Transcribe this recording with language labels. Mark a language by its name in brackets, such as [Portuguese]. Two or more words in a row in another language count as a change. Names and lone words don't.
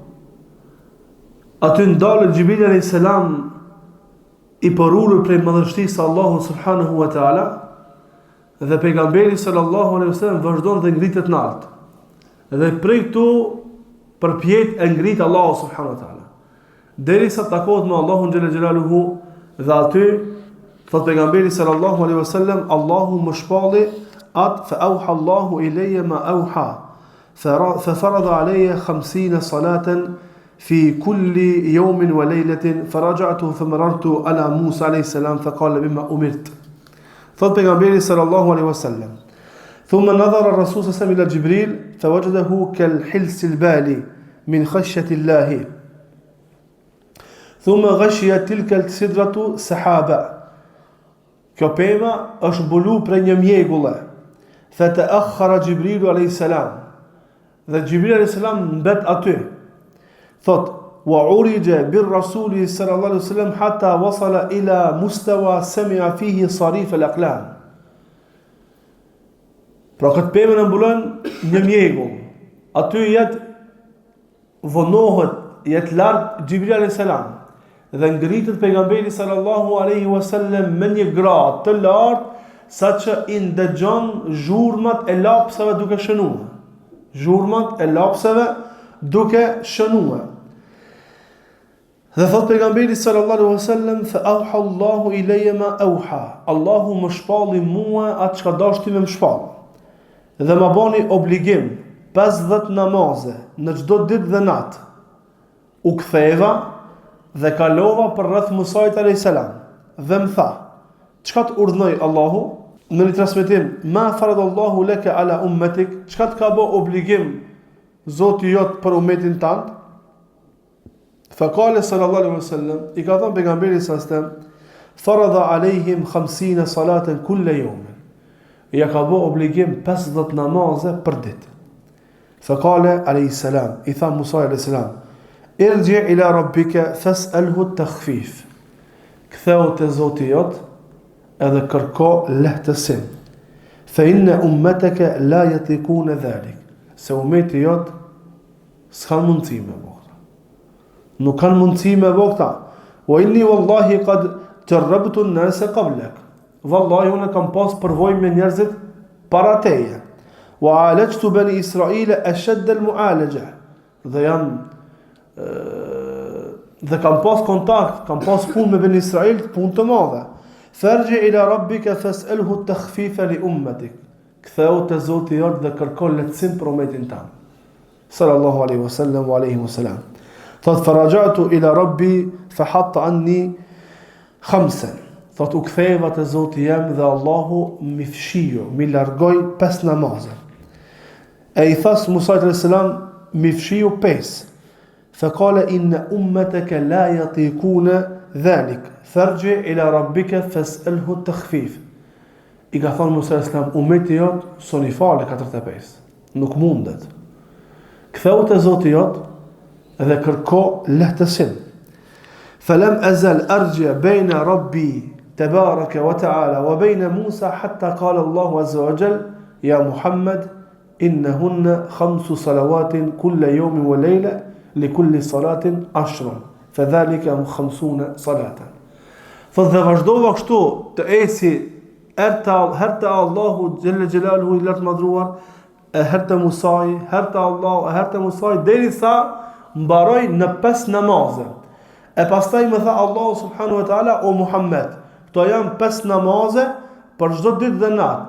[Albanian] Aty ndalet Xhibril [Arabic] عليه السلام [Albanian] i porulur prej madhështisë së Allahut [Arabic] سبحانه وتعالى, [Albanian] dhe pejgamberi [Arabic] صلى الله عليه وسلم [Albanian] vazhdon dhe ngritet nalt. Dhe prej këtu përpjet e ngrit Allahu [Arabic] سبحانه وتعالى, [Albanian] derisa takohet me Allahun [Arabic] جل جلاله, [Albanian] dhe aty thot pejgamberi [Arabic] صلى الله عليه وسلم, [Albanian] Allahu më shpalli atë [Arabic] فأوحى الله إلي ما أوحى ففرض علي 50 صلاة في كل يوم وليلة فرجعت فمررت على موسى عليه السلام فقال بما أمرت. ثم پیغمبر صلى الله عليه وسلم ثم نظر الرسول صلى الله عليه وسلم إلى جبريل فوجده كالحلس البالي من خشية الله ثم غشيت تلك السدرة سحابة. [Albanian] Kjo pema është mbulu për një mjegulle. [Arabic] فتأخر جبريل عليه السلام. [Albanian] Dhe Jibril [Arabic] عليه السلام [Albanian] mbet aty. Thot, [Arabic] وعرج بالرسول صلى الله عليه وسلم حتى وصل إلى مستوى سمع فيه صريف الأقلام. [Albanian] Pra këtë pemë në mbulon një mjegull. Aty jetë vonohet, jetë lartë Xhibril [Arabic] عليه السلام. [Albanian] Dhe ngritet pejgamberi [Arabic] صلى الله عليه وسلم [Albanian] me një gradë të lartë, saqë i ndëgjon zhurmat e lapsave duke shënuar. Zhurmat e lapsave duke shënuar. Dhe thot pejgamberi [Arabic] صلى الله عليه وسلم, فأوحى الله إلي ما أوحى. [Albanian] Allahu më shpalli mua atë çka dashti me më shpall. Dhe më bani obligim 50 namaze në çdo ditë dhe natë. U ktheva dhe kalova për rreth Musait [Arabic] عليه السلام. [Albanian] Dhe më tha, çka të urdhnoi Allahu? Në një transmetim, [Arabic] ما فرض الله لك على أمتك, [Albanian] çka të ka bë obligim Zoti jot për ummetin tënd? [Arabic] فقال صلى الله عليه وسلم, [Albanian] i ka thënë pejgamberi [Arabic] صلى الله عليه وسلم فرض عليهم 50 صلاة كل يوم. [Albanian] Ja ka bë obligim 50 namaze për ditë. [Arabic] فقال عليه السلام, [Albanian] i tha Musa [Arabic] عليه السلام ارجع إلى ربك فاسأله التخفيف. [Albanian] Ktheu te Zoti jot edhe kërko lehtësim. [Arabic] فإن أمتك لا يطيقون ذلك. [Albanian] Se ummeti jot s'kan mundësi me bo. Nuk kanë mundësi me bo këta. [Arabic] وإني والله قد جربت الناس قبلك. [Albanian] Wallahi unë kam pas përvojë me njerëzit para teje. [Arabic] وعالجت بني إسرائيل أشد المعالجة. [Albanian] Dhe kam pas kontakt, kam pas punë me bani Israil, punë të madhe. [Arabic] فارجع إلى ربك فاسأله التخفيف لأمتك. [Albanian] Ktheu te Zoti jot dhe kërko lehtësim për ummetin tan. [Arabic] صلى الله عليه وسلم وعليه وسلم. Thot فرجعت إلى ربي فحط عني 5. [Albanian] Thot u ktheva te Zoti jam dhe Allahu më fshiu, më largoi 5 namaze. E i thas Musa [Arabic] عليه السلام [Albanian] më fshiu 5. [Arabic] فقال إن أمتك لا يطيقون ذلك فارجع إلى ربك فاسأله التخفيف. [Albanian] I ka thonë Musa islam, umeti jot soni fale 45, nuk mundet. Ktheu te Zoti jot dhe kërko lehtësim. [Arabic] فلم أزل أرجع بين ربي تبارك وتعالى وبين موسى حتى قال الله عز وجل يا محمد إنهن 5 صلوات كل يوم وليلة لكل صلاة 10 فذلك 50 صلاة. [Albanian] Thot dhe vazhdova kështu të eci herta Allahu [Arabic] جل جلاله [Albanian] i lartë madhruar, herta Musai, herta Allah, herta Musai, derisa mbaroi në 5 namaze. E pastaj më tha Allahu [Arabic] سبحانه وتعالى, [Albanian] o Muhammed, këto janë 5 namaze për çdo ditë dhe natë.